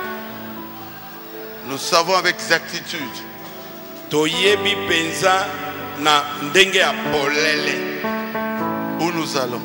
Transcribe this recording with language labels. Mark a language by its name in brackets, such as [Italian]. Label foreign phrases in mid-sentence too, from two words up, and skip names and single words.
[French] Nous savons avec exactitude [Lingala] na ndenge ya polele. [French] Où nous allons?